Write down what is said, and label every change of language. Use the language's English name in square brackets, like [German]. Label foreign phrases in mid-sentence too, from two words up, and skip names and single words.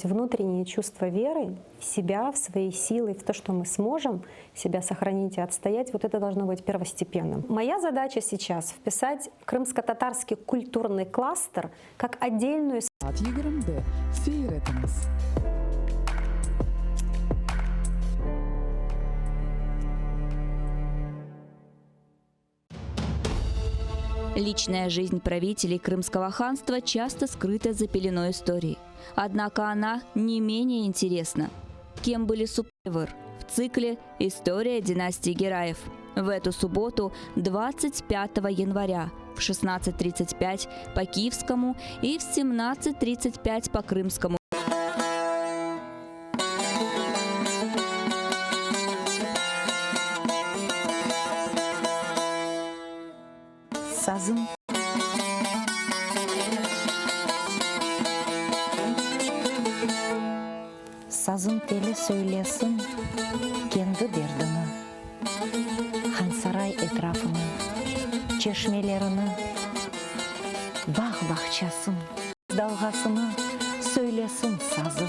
[Russian] Внутреннее чувство веры в себя, в свои силы, в то, что мы сможем себя сохранить и отстоять, вот это должно быть первостепенным. Моя задача сейчас вписать крымско-татарский культурный кластер как отдельную [Crimean Tatar] At 20'de seyretiniz. [Russian] Личная жизнь правителей Крымского ханства часто скрыта за пеленой истории. Однако она не менее интересна. Кем были супруги в цикле «История династии Гераев». В эту субботу, 25 января, в 16:35 по киевскому и в 17:35 по крымскому. [Crimean Tatar] Sazım. Sazım teli söylesin kendi derdini, Hansaray etrafını, çeşmelerini, bağ bahçesini, dalgasını söylesin sazım.